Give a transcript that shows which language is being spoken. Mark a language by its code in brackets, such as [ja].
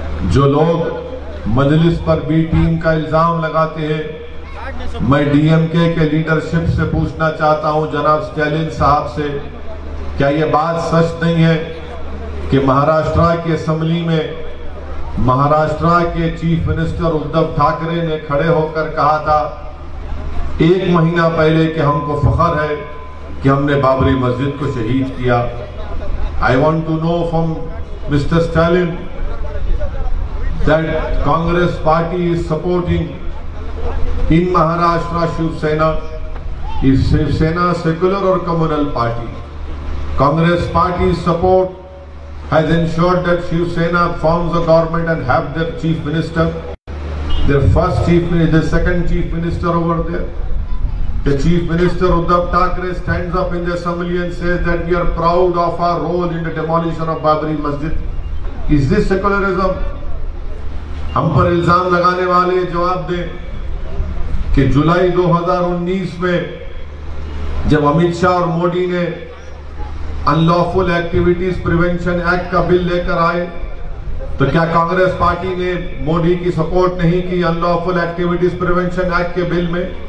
[hi] जो लोग मजलिस पर बी टीम का इल्जाम लगाते हैं, मैं डीएमके के लीडरशिप से पूछना चाहता हूं, जनाब स्टालिन साहब से, क्या ये बात सच नहीं है कि महाराष्ट्र की असेंबली में महाराष्ट्र के चीफ मिनिस्टर उद्धव ठाकरे ने खड़े होकर कहा था 1 महीना पहले कि हमको फख्र है कि हमने बाबरी मस्जिद को शहीद किया। [en] I want to know from mister Stalin that Congress party is supporting in Maharashtra Shiv Sena. Is Shiv Sena secular और communal party? Congress party's support has ensured that Shiv Sena forms a government and have their chief minister, their first chief minister, the second chief minister over there. The chief minister Uddhav Thackeray stands up in the assembly and says that we are proud of our role in the demolition of Babri Masjid. Is this secularism? [hi] हम पर इल्जाम लगाने वाले जवाब दें कि जुलाई 2019 में जब अमित शाह और मोदी ने अनलॉफुल एक्टिविटीज प्रिवेंशन एक्ट का बिल लेकर आए, तो क्या कांग्रेस पार्टी ने मोदी की सपोर्ट नहीं की अनलॉफुल एक्टिविटीज प्रिवेंशन एक्ट के बिल में?